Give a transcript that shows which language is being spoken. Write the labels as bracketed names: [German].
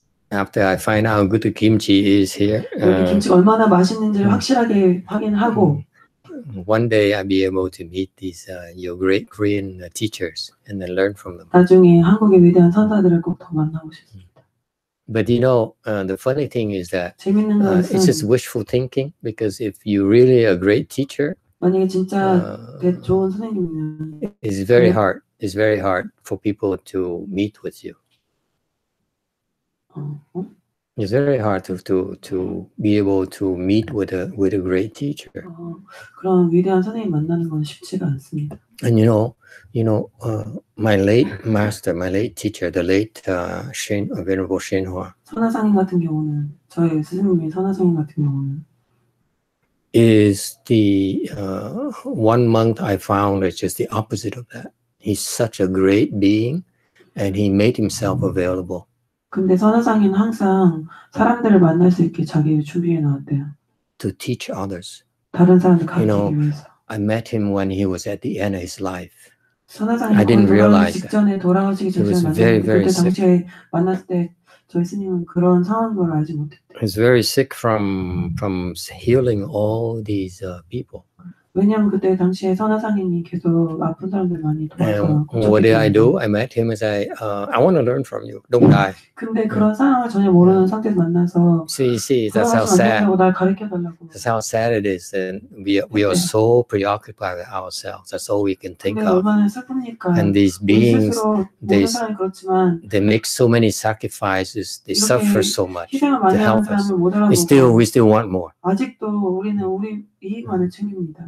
[English] after I find out how good the kimchi is here, [Korean] 여기 김치가 얼마나 맛있는지를 확실하게 확인하고 [English] one day I'll be able to meet these your great Korean teachers and then learn from them. [Korean] 나중에 한국의 위대한 선사들을 꼭 더 만나고 싶습니다. [English] But you know, the funny thing is that [Korean] 재밌는 [English] it's just [Korean] 것은 [English] wishful thinking, because if you really a great teacher, [Korean] 만약에 진짜 좋은 선생님이면 [English] it's very hard. It's very hard for people to meet with you. It's very hard to be able to meet with a great teacher. [Korean] 그런 위대한 선생님 만나는 건 쉽지가 않습니다. [English] And you know, my late master, my late teacher, the late Venerable YongHua, [Korean] 선화상인 같은 경우는 저의 스승님이 선화상인 같은 경우는 [English] is the 1 month I found is just the opposite of that. He's such a great being, and he made himself available. [Korean] 근데 선화상인 항상 사람들을 만날 수 있게 자기를 준비해 놨대요. [English] To teach others. [Korean] 다른 사람들 가르치기 위해서. [English] I met him when he was at the end of his life. [Korean] 선화상이 돌아가기 직전에 돌아가시기 전에 만났는데 그때 당시에 만났을 때 저희 스님은 그런 상황인 걸 알지 못했대요. [English] He's very sick from healing all these people. [Korean] 왜냐하면 그때 당시에 선화상인이 계속 아픈 사람들 많이 도와서. [English] What did I do? I met him and I want to learn from you. Don't die. [Korean] 근데 그런 상황을 전혀 모르는 상태에서 만나서. [English] See, that's how sad. [Korean] 날 가르쳐달라고. [English] That's how sad it is, and we are so preoccupied with ourselves. That's all we can think of. [Korean] 얼마나 슬픕니까? [English] And these beings, [Korean] 그렇지만 [English] they make so many sacrifices. They suffer so much [Korean] 희생을 [English] to [Korean] 많이 하는 [English] help us. [Korean] 사람을 못 알아보고. [English] We still want more. [Korean] 아직도 우리는 우리 이익만을 챙깁니다.